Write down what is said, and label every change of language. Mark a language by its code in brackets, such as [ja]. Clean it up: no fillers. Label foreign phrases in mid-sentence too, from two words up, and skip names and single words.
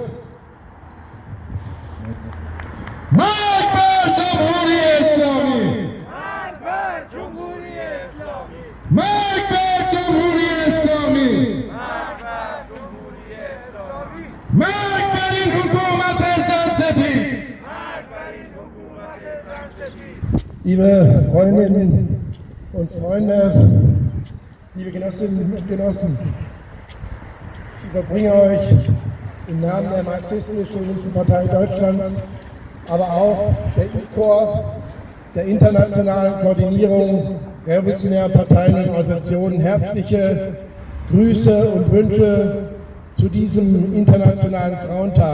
[fa] مرگ بر جمهوری اسلامی! مرگ بر جمهوری اسلامی! مرگ بر جمهوری اسلامی! مرگ بر جمهوری اسلامی! مرگ بر این حکومت زنسفید! مرگ بر این حکومت زنسفید! [de] Liebe Freundinnen und Freunde, liebe Genossinnen und Genossen, ich überbringe euch im Namen der Marxistisch-Leninischen Partei Deutschlands, aber auch der ICOR, der Internationalen Koordinierung revolutionärer Parteien und Organisationen, herzliche Grüße und Wünsche zu diesem Internationalen Frauentag.